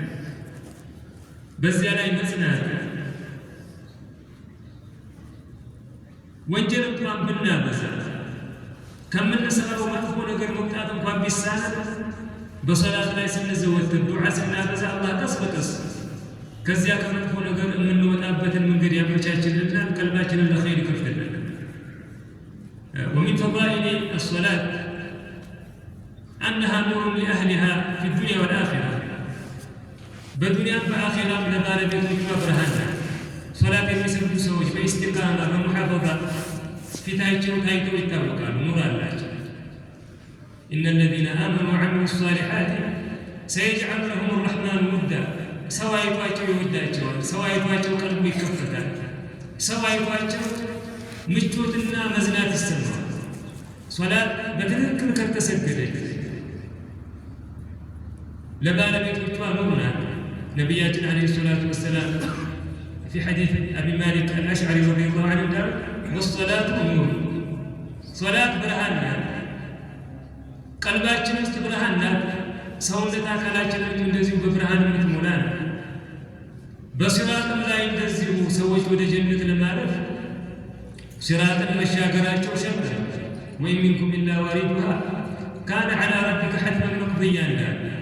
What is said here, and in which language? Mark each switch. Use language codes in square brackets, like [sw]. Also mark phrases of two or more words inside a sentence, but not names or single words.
[am] በዚያ ላይ መጽናት ወንጀል እንኳን ብናበዛ ከምንሰራው መጥፎ ነገር መውጣት እንኳን ቢሳነን በሶላት ላይ ስንዘወትር ዱዓ ስናበዛ አላህ ቀስ በቀስ ከዚያ ከመጥፎ ነገር የምንወጣበትን መንገድ ያመቻችልናል፣ ቀልባችንን ለኸይር ይከፍትልናል። [ar] ومن فضائل الصلاة أنها نور لأهلها في الدنيا والآخرة، بالدنيا والآخرة من ذلك برهان صلاة [am] የሚሰግዱ ሰዎች በኢስቲቃማ በሙሐፈዛ ፊታቸው ታይተው ይታወቃሉ። ኑር አላቸው። [ar] إن الذين آمنوا وعملوا الصالحات سيجعل لهم الرحمن ودا، [am] ሰዋይቷቸው ይወዳቸዋል፣ ሰዋይቷቸው ቀልቡ ይከፈታል፣ ሰዋይቷቸው ምቾትና መዝናት ይሰማል። ሶላት በትክክል ከተሰገደች ለባለቤቶቿ ኑር ናት። ነቢያችን [ar] عليه الصلاة والسلام في حديث أبي مالك الأشعري رضي الله عنه قال والصلاة نور، صلاة برهاننا قلباتنا [am] ውስጥ ብርሃን ናት። ሰውነት አካላችን እንደዚሁ በብርሃን የምትሞላ ነው። በሲራጥም ላይ እንደዚሁ ሰዎች ወደ ጀነት ለማረፍ ሲራጥን መሻገራቸው ሸርጥ ነው። [ar] وإن منكم إلا واردها كان على ربك حتما مقضيا [am] እንዳለ